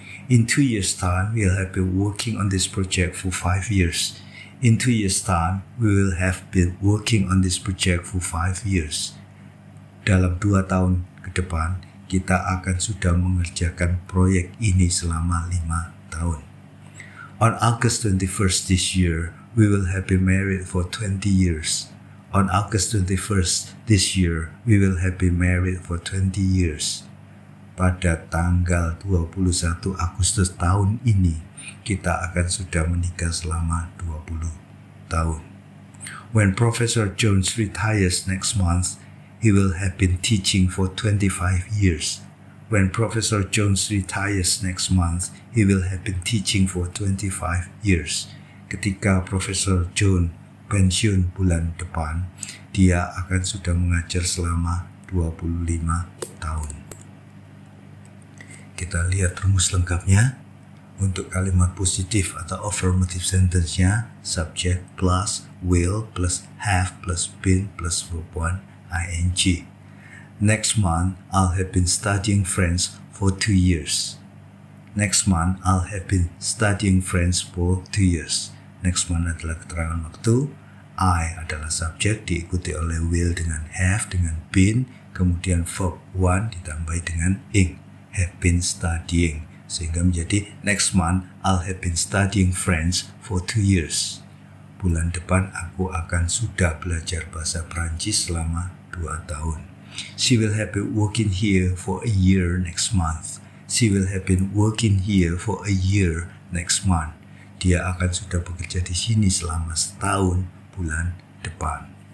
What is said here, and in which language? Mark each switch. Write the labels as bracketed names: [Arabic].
[English] In 2 years' time, we'll have been working on this project for 5 years. In 2 years' time, we will have been working on this project for 5 years. [Indonesian] Dalam 2 tahun ke depan, kita akan sudah mengerjakan proyek ini selama 5 tahun. [English] On August 21st this year, we will have been married for 20 years. On August 21st this year, we will have been married for 20 years. [Indonesian] Pada tanggal 21 Agustus tahun ini, kita akan sudah menikah selama 20 tahun. [English] When Professor Jones retires next month, he will have been teaching for 25 years. When Professor Jones retires next month, he will have been teaching for 25 years. [Indonesian] Ketika Profesor Jones pensiun bulan depan, dia akan sudah mengajar selama 25 tahun. Kita lihat rumus lengkapnya. Untuk kalimat positif atau affirmative sentence-nya, [English] subject plus will plus have plus been plus verb 1 ing. Next month, I'll have been studying French for 2 years. Next month, I'll have been studying French for 2 years. Next month [Indonesian] adalah keterangan waktu. I adalah subjek diikuti oleh will dengan have dengan been, kemudian verb 1 ditambah dengan ing, have been studying, sehingga menjadi [English] next month I'll have been studying French for 2 years. [Indonesian] Bulan depan aku akan sudah belajar bahasa Prancis selama 2 tahun. [English] She will have been working here for a year next month. She will have been working here for a year next month. [Indonesian] Dia akan sudah bekerja di sini selama setahun bulan depan.